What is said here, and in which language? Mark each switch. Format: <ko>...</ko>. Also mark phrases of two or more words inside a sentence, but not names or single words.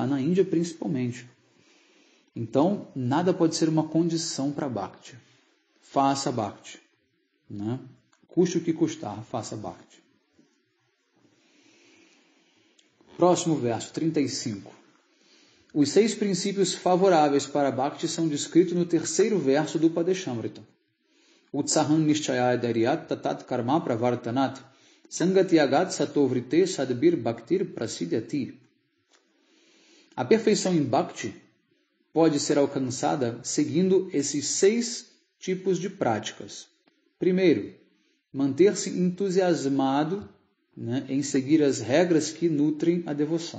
<pt>Na Índia principalmente. Então, nada pode ser uma condição para Bhakti. Faça Bhakti. Custe o que custar, faça Bhakti. Próximo verso, 35. Os 6 princípios favoráveis para Bhakti são descritos no 3º verso do Upadeshamrita.</pt> <sa>Utsaham nishchaya daryat tatat karma pravartanat sangatyagat satovrite sadbir bhaktir prasidyati.</sa> <pt>A perfeição em Bhakti pode ser alcançada seguindo esses 6 tipos de práticas. Primeiro, manter-se entusiasmado em seguir as regras que nutrem a devoção.</pt>